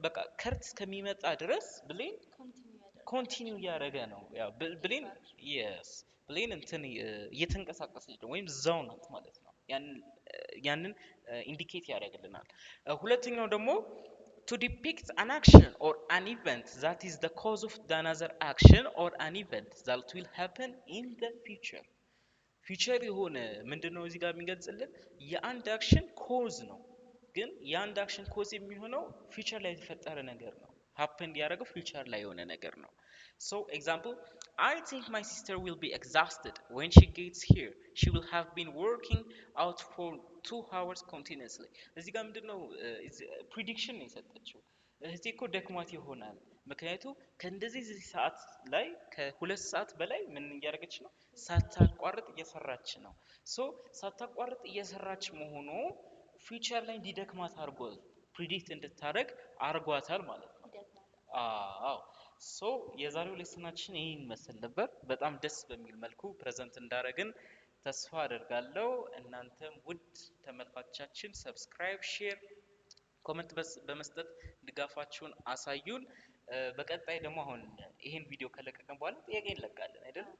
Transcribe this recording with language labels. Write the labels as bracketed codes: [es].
[am] በቃ ከርት እስከሚመጣ ድረስ ብሌን ኮንቲኒው እያደረገ ነው። ያው ብሌን የስ ብሌን እንትን እየተንቀሳቀሰች ነው ወይም እዛው ናት ማለት ነው። ያንን ኢንዲኬት ያደርግልናል። ሁለተኛው ደግሞ [en] to depict an action or an event that is the cause of another action or an event that will happen in the future [am] ፊውቸር የሆነ ምንድነው እዚህ ጋር የሚገልጽልን? የአንድ አክሽን ኮዝ ነው። ግን የአንድ አክሽን ኮዝ የሚሆነው ፊውቸር ላይ የተፈጠረ ነገር ነው። happen ያደረገው ፊውቸር ላይ የሆነ ነገር ነው። [en] So example, I think my sister will be exhausted when she gets here. She will have been working out for 2 hours continuously. [am] እዚህ ጋር ምንድነው ፕሪዲክሽን ነው የሰጠችው። እዚህ እኮ ደክሟት ይሆናል ምክንያቱም ከእንደዚህ ሰዓት ላይ ከሁለት ሰዓት በላይ ምን እያደረገች ነው? ሳታቋርጥ እየሰራች ነው። ሶ ሳታቋርጥ እየሰራች መሆኑ ፊውቸር ላይ እንዲደክማት አድርጎ ፕሪዲክት እንድታደርግ አድርጓታል ማለት ነው። አዎ ሶ የዛሬው ሌሰናችን ይሄን መስል ነበር። በጣም ደስ በሚል መልኩ ፕሬዘንት እንዳደረግን ተስፋ አደርጋለሁ። እናንተም ውድ ተመልካቾቻችን ሰብስክራይብ፣ ሼር፣ ኮሜንት በመስጠት ድጋፋችሁን አሳዩን። በቀጣይ ደግሞ አሁን ይሄን ቪዲዮ ከለቀቀን በኋላ ጥያቄ እንለቃለን አይደል?